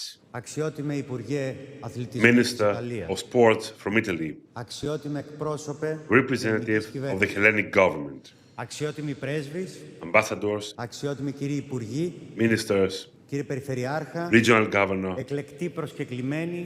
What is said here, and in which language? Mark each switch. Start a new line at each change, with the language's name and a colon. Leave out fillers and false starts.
Greek: αξιότιμε Υπουργέ Αθλητισμού της
English: Minister
Greek: Ιταλίας,
English: of Sports from Italy,
Greek: αξιότιμε εκπρόσωπε
English: representative of the Hellenic government,
Greek: αξιότιμοι πρέσβεις,
English: ambassadors,
Greek: αξιότιμοι κύριοι Υπουργοί,
English: ministers,
Greek: κύριε Περιφερειάρχα,
English: regional governor,
Greek: εκλεκτοί προσκεκλημένοι,